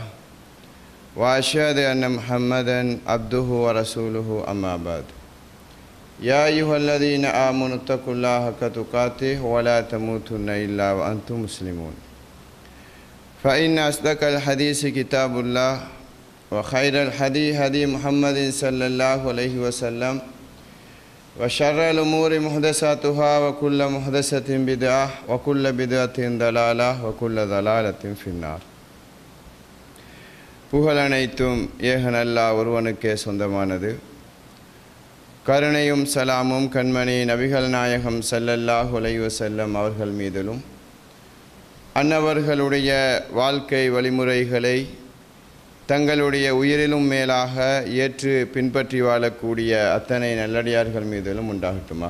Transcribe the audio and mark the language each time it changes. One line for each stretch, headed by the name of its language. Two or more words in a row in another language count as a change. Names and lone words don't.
Arabic: وأشهد أن محمدا عبده ورسوله أما بعد يا أيها الذين آمنوا اتقوا الله حق تقاته ولا تموتن إلا وأنتم مسلمون فإن أصدق الحديث كتاب الله وخير الحديث هدي محمد صلى الله عليه وسلم وشر الأمور محدثاتها وكل محدثة بدعة وكل بدعة ضلالة وكل ضلالة في النار.
Tamil: புகழ் அனைத்தும் ஏகன் அல்லாஹ் ஒருவனுக்கே சொந்தமானது. கருணையும் சலாமும் கண்மணி நபிகள் நாயகம்
Arabic: صلى الله عليه وسلم
Tamil: அவர்கள் மீதிலும் அன்னவர்களுடைய வாழ்க்கை வழிமுறைகளை தங்களுடைய உயிரிலும் மேலாக ஏற்று பின்பற்றி வாழக்கூடிய அத்தனை நல்லடியார்கள் மீதிலும் உண்டாகட்டுமாக.